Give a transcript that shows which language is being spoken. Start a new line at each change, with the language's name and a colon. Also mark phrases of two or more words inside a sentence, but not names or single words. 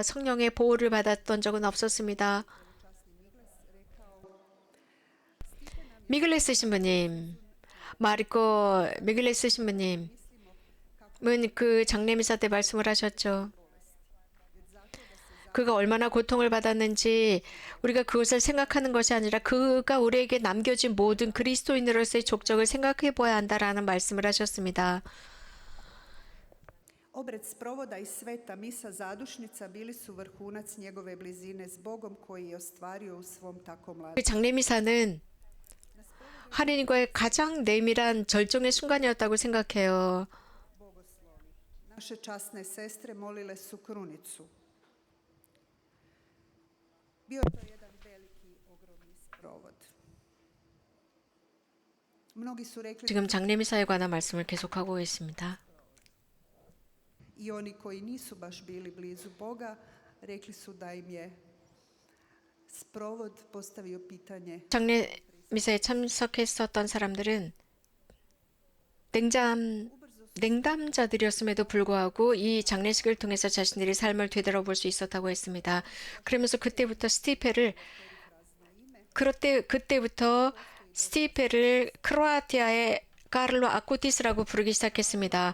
Korean: 성령의 보호를 받았던 적은 없었습니다. 미글레스 신부님, 마르코 미글레스 신부님은 그 장례미사 때 말씀을 하셨죠. 그가 얼마나 고통을 받았는지 우리가 그것을 생각하는 것이 아니라 그가 우리에게 남겨진 모든 그리스도인으로서의 족적을 생각해 보아야 한다라는 말씀을 하셨습니다.
Croatian: obred sprovoda i sveta misa zadušnica bili su vrhunac njegove blizine s Bogom koji je ostvario u svom tako
Korean: 그
Croatian: mladom.
Korean: 장례미사는 하느님과의 가장 내밀한 절정의 순간이었다고 생각해요.
Croatian: Naše časne sestre molile su krunicu. Bio je to jedan veliki, ogromni sprovod. Mnogi su rekli
Korean: 지금 장례미사에 관한 말씀을 계속하고 있습니다.
Croatian: i oni koji nisu baš bili blizu Boga, rekli su da im je sprovod postavio pitanje
Korean: 장례미사에 참석했었던 사람들은 냉담자들이었음에도 불구하고 이 장례식을 통해서 자신들의 삶을 되돌아볼 수 있었다고 했습니다. 그러면서 그때부터 스티페를 크로아티아의 카를로 아쿠티스라고 부르기 시작했습니다.